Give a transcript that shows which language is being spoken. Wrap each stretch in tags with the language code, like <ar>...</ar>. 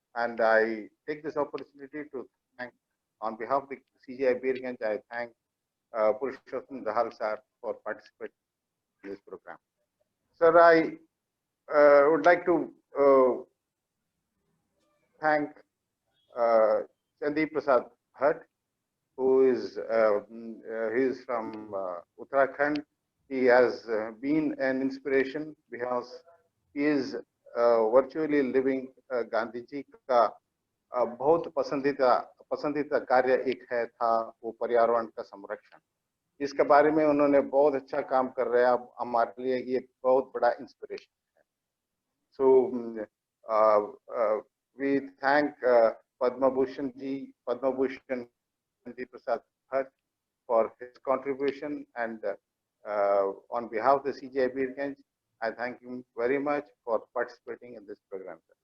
<en>And I take this opportunity to thank, on behalf of the CGI Birganj, I thank Purushottam Dahal sir for participating in this program. Sir, I would like to thank Chandeep Prasad Bhatt, who is from Uttarakhand. He has been an inspiration because he is virtually living</en> <hi>Gandhi ji का बहुत पसंदीदा कार्य एक है था वो पर्यावरण का संरक्षण, इसके बारे में उन्होंने बहुत अच्छा काम कर रहे हैं। अब हमारे लिए ये बहुत बड़ा इंस्पिरेशन है।</hi> <en>So we thank Padma Bhushan Chandeep Prasad Bhatt for his contribution, and on behalf of the CGI Birganj, I thank him very much for participating in this program.</en>